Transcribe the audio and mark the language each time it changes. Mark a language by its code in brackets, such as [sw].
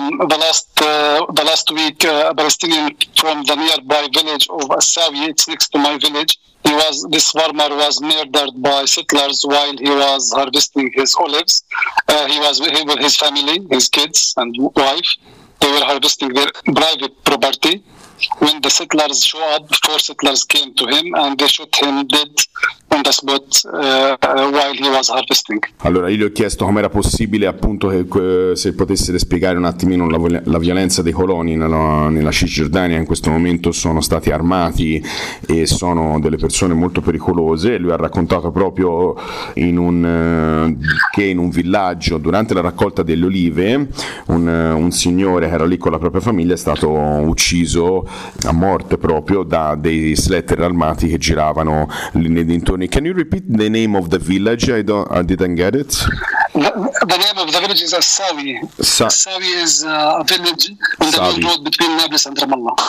[en] The last week, a Palestinian from the nearby village of Asawi, it's next to my village, this farmer was murdered by settlers while he was harvesting his olives. He was with his family, his kids and wife. They were harvesting their private property. When the settlers show up, four settlers came to him and they shot him dead on the spot while he was harvesting. [it] Allora, io gli ho chiesto com'era possibile, appunto, se potesse spiegare un attimino la violenza dei coloni nella Cisgiordania. In questo momento sono stati armati e sono delle persone molto pericolose. Lui ha raccontato proprio in un villaggio, durante la raccolta delle olive, un signore era lì con la propria famiglia, è stato ucciso a morte proprio da dei sletter armati che giravano lì nei dintorni. [en] Can you repeat the name of the village? I didn't get it. The name of the village is Asawi. Asawi is a village on the main road between Nablus and Ramallah.